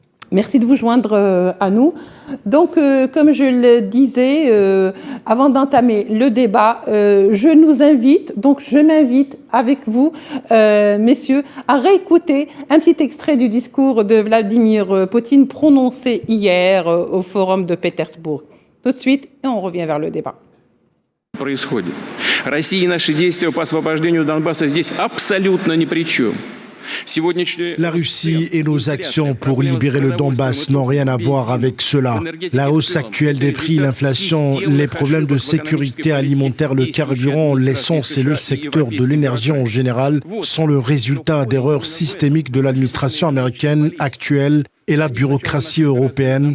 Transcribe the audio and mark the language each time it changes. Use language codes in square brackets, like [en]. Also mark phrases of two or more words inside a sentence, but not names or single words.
[fr] Merci de vous joindre à nous. Donc, comme je le disais, avant d'entamer le débat, je m'invite avec vous, messieurs, à réécouter un petit extrait du discours de Vladimir Poutine prononcé hier au Forum de Pétersbourg. Tout de suite, et on revient vers le débat. [ru] Происходит. Россия и наши действия по освобождению Донбасса здесь абсолютно ни при чем. [fr] La Russie et nos actions pour libérer le Donbass n'ont rien à voir avec cela. La hausse actuelle des prix, l'inflation, les problèmes de sécurité alimentaire, le carburant, l'essence et le secteur de l'énergie en général sont le résultat d'erreurs systémiques de l'administration américaine actuelle et la bureaucratie européenne.